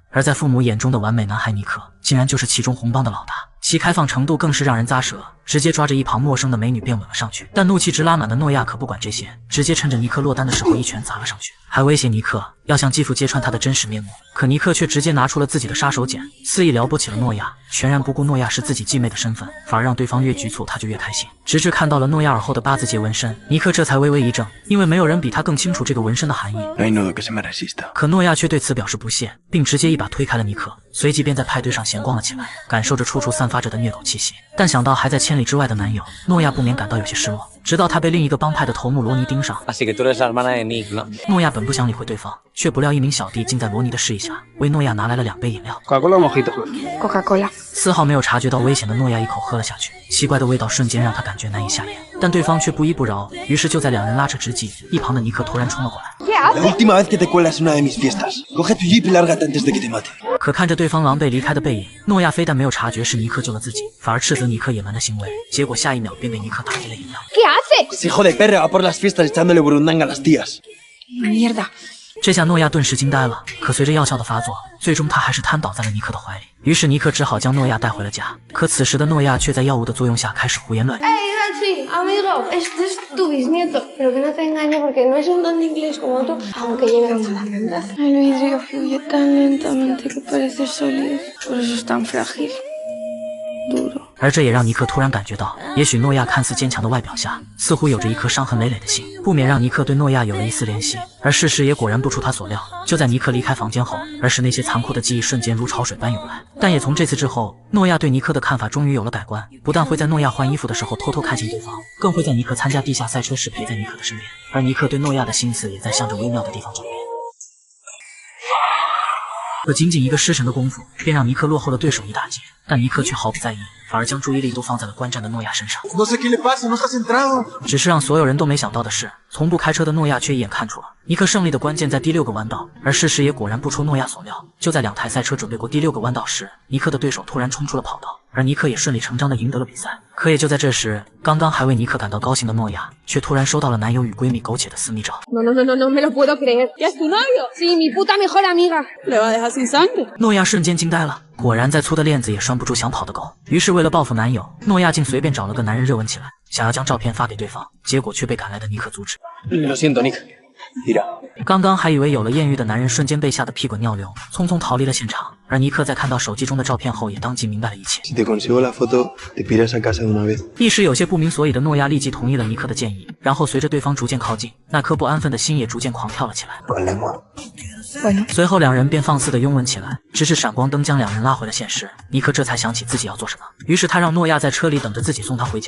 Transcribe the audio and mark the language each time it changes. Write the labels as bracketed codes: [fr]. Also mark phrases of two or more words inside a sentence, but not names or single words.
[zh] 而在父母眼中的完美男孩尼克，竟然就是其中红帮的老大，其开放程度更是让人咂舌，直接抓着一旁陌生的美女便吻了上去。但怒气值拉满的诺亚可不管这些，直接趁着尼克落单的时候一拳砸了上去，还威胁尼克要向继父揭穿他的真实面目。可尼克却直接拿出了自己的杀手锏，肆意撩拨起了诺亚，全然不顾诺亚是自己继妹的身份，反而让对方越局促他就越开心。直至看到了诺亚耳后的8字节纹身，尼克这才微微一怔，因为没有人比他更清楚这个纹身的含义。 [es] No hay nudo que se me resista. [zh] 可诺亚却对此表示不屑，并直接一把推开了尼克，随即便在派对上闲逛了起来，感受着处处散发着的虐狗气息。但想到还在千里之外的男友，诺亚不免感到有些失落。直到他被另一个帮派的头目罗尼盯上， [es] Así que tú eres la hermana de Nick, ¿no? [zh] 诺亚本不想理会对方，却不料一名小弟竟在罗尼的示意下，为诺亚拿来了2杯饮料。 [es] Coca-Cola o mojito. Coca-Cola. [zh] 丝毫没有察觉到危险的诺亚一口喝了下去，奇怪的味道瞬间让他感觉难以下咽，但对方却不依不饶。于是就在两人拉扯之际，一旁的尼克突然冲了过来。 [es] ¿Qué haces? La última vez que te cuelas en una de mis fiestas. Coge tu jeep y lárgate antes de que te mate. [zh] 可看着对方狼狈离开的背影，诺亚非但没有察觉是尼克救了自己，反而斥责尼克野蛮的行为，结果下一秒便被尼克打进了饮料。 [es] ¿Qué haces? Ese hijo de perra va por las fiestas echándole burundanga a las tías. Mierda. [zh] 这下诺亚顿时惊呆了，可随着药效的发作，最终他还是瘫倒在了尼克的怀里。于是尼克只好将诺亚带回了家。可此时的诺亚却在药物的作用下开始胡言乱语。 [es] Sí, amigo, este es tu bisnieto. Pero que no te engañe porque no es un don de inglés como tú, aunque lleve la El vidrio fluye tan lentamente que parece sólido. Por eso es tan frágil. Duro. [zh] 而这也让尼克突然感觉到，也许诺亚看似坚强的外表下，似乎有着一颗伤痕累累的心，不免让尼克对诺亚有了一丝怜惜。而事实也果然不出他所料，就在尼克离开房间后，儿时那些残酷的记忆瞬间如潮水般涌来。但也从这次之后，诺亚对尼克的看法终于有了改观，不但会在诺亚换衣服的时候偷偷看向对方，更会在尼克参加地下赛车时陪在尼克的身边。而尼克对诺亚的心思也在向着微妙的地方转变。 可仅仅一个失神的功夫，便让尼克落后了对手一大截。但尼克却毫不在意，反而将注意力都放在了观战的诺亚身上。 [es] No sé qué le pasa, no está centrado. [zh] 只是让所有人都没想到的是，从不开车的诺亚却一眼看出了尼克胜利的关键在第6个弯道，而事实也果然不出诺亚所料。就在2台赛车准备过第6个弯道时，尼克的对手突然冲出了跑道，而尼克也顺理成章地赢得了比赛。可也就在这时，刚刚还为尼克感到高兴的诺亚，却突然收到了男友与闺蜜苟且的私密照。 [es] No me lo puedo creer. ¿Ya es tu novio? Sí, mi puta mejor amiga. Le va a dejar sin sangre. [zh] 诺亚瞬间惊呆了， 果然再粗的链子也拴不住想跑的狗。于是为了报复男友，诺亚竟随便找了个男人热吻起来，想要将照片发给对方，结果却被赶来的尼克阻止。 [es] Lo siento, Nick. Tira. [zh] 刚刚还以为有了艳遇的男人瞬间被吓得屁滚尿流，匆匆逃离了现场。而尼克在看到手机中的照片后，也当即明白了一切。 [es] Si te consigo la foto, te piras a casa de una vez. [zh] 一时有些不明所以的诺亚立即同意了尼克的建议，然后随着对方逐渐靠近，那颗不安分的心也逐渐狂跳了起来。 [es] Con lengua. [zh] 随后两人便放肆的拥吻起来，直至闪光灯将两人拉回了现实。尼克这才想起自己要做什么，于是他让诺亚在车里等着自己送他回家。